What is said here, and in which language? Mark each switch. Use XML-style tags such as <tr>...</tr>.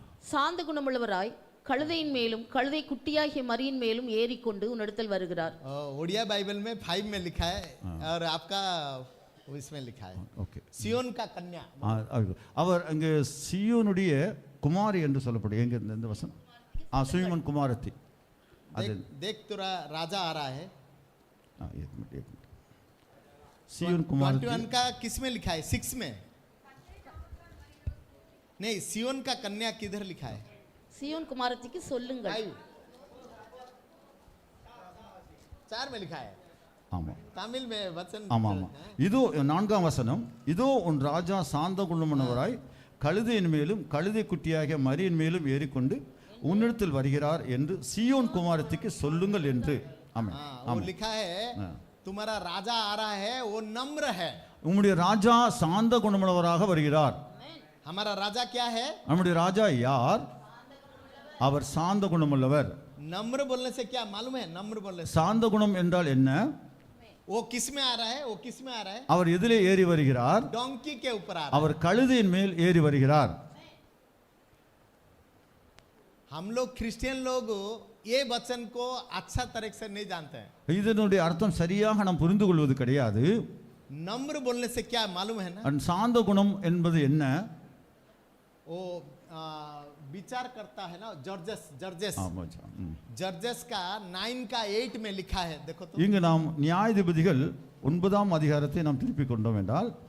<ta>சாந்த குணமுள்ளவராய் கழுதையின் மேலும் கழுதை குட்டியாகிய மரியின் மேலும் ஏறிக்கொண்டு உன்னிடத்தில் வருகிறார்.</ta> <hi>ओडिया बाइबल में 5 में लिखा है और आपका इसमें लिखा है</hi> <ta>ஓகே.</ta> <hi>सियोन का कन्या।</hi> <ta>அவர் அங்கே சியோனுடைய குமாரி என்று சொல்லப்படுது. எங்க இந்த வசனம்? சுயமன் குமாரத்தி.</ta> <hi>देख तेरा राजा आ रहा है। एक मिनट. सियोन कुमारती 21 का किस में लिखा है? 6 में नहीं, सियोन का कन्या किधर लिखा है?</hi> <ta>சியோன் குமாரத்திக்கு சொல்லுங்கள்.</ta> <hi>4 में लिखा है।</hi> <ta>ஆமா</ta> <hi>तमिल में वचन।</hi> <ta>ஆமா ஆமா. இதோ 4ஆம் வசனம், இதோ உன் ராஜா சாந்த குணமுள்ளவராய் கழுதையின் மேலும் கழுதை குட்டியாகிய மரியின் மேலும் ஏறிக்கொண்டு உன்னிடத்தில் வருகிறார் என்று சீயோன் குமாரத்திக்கு சொல்லுங்கள் என்று. ஆமென்.</ta> <hi>वो लिखा है तुम्हारा राजा आ रहा है, वो नम्र है।</hi> <ta>உம்முடைய ராஜா சாந்த குணமுள்ளவராக வருகிறார்.</ta> <hi>हमारा राजा क्या है?</hi> <ta>நம்முடைய ராஜா யார்? அவர் சாந்த குணமுள்ளவர்.</ta> <hi>नम्र बोलने से क्या मालूम है? नम्र बोलने से</hi> <ta>சாந்த குணம் என்றால் என்ன?</ta> <hi>वो किस में आ रहा है? वो किस में आ रहा है?</hi> <ta>அவர் எதிலே ஏறி வருகிறார்?</ta> <hi>डोंकी के ऊपर आ रहा है।</hi> <ta>அவர் கழுதையின் மேல் ஏறி வருகிறார்.</ta> <hi>हम लोग क्रिश्चियन लोग ये वचन को अच्छा तरह से नहीं जानते हैं।</hi> <ta>இதனுடைய அர்த்தம் சரியாக நாம் புரிந்து கொள்வது கிடையாது.</ta> <hi>नम्र बोलने से क्या मालूम है ना?</hi> <ta>சாந்த குணம் என்பது என்ன?</ta> <hi>वो विचार करता है ना। जर्जस जर्जस</hi> <ta>ஆமாச்சா.</ta> <hi>जर्जस का 9 का 8 में लिखा है, देखो तो।</hi> <ta>இங்கு நாம் நியாயாதிபதிகள் 9ஆம் அதிகாரத்தை நாம் திருப்பிக் கொண்டோம் என்றால்</ta>